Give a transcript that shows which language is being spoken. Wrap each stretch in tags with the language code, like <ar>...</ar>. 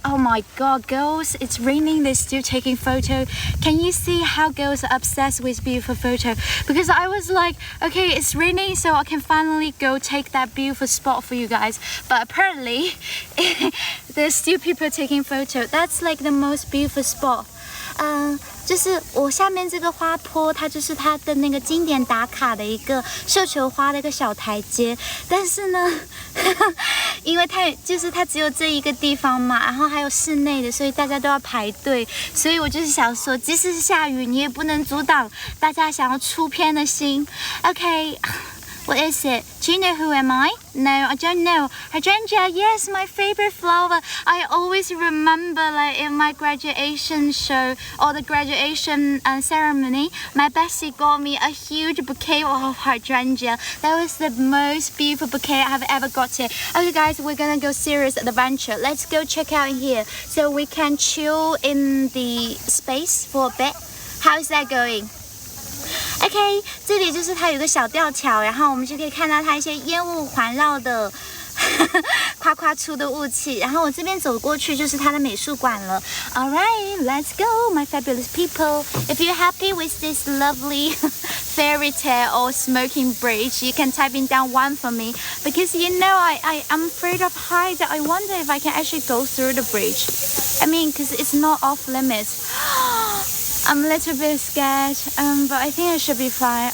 <en>Oh my god, girls, it's raining, they're still taking photo. Can you see how girls are obsessed with beautiful photo? Because I was like, okay, it's raining, so I can finally go take that beautiful spot for you guys. But apparently, there's still people taking photo. That's like the most beautiful spot.</en> <zh>就是我下面这个花坡，它就是它的那个经典打卡的一个绣球花的一个小台阶。但是呢，因为它只有这一个地方嘛，然后还有室内的，所以大家都要排队。所以我就是想说，即使是下雨，你也不能阻挡大家想要出片的心。</zh> <en>Okay. What is it? Do you know who am I? No, I don't know. Hydrangea, yes, my favorite flower. I always remember like in my graduation show or the graduation ceremony, my bestie got me a huge bouquet of hydrangea. That was the most beautiful bouquet I have ever gotten. Okay guys, we're gonna go serious adventure. Let's go check out here so we can chill in the space for a bit. How's that going?</en> <zh>OK， 这里就是它有个小吊桥，然后我们就可以看到它一些烟雾环绕的夸夸出的雾气。然后我这边走过去就是它的美术馆了。</zh> <en>Alright, let's go, my fabulous people. If you're happy with this lovely fairy tale or smoking bridge, you can type in down 1 for me. Because I'm afraid of height. I wonder if I can actually go through the bridge. I mean, because it's not off limits. I'm a little bit scared, but I think I should be fine.</en>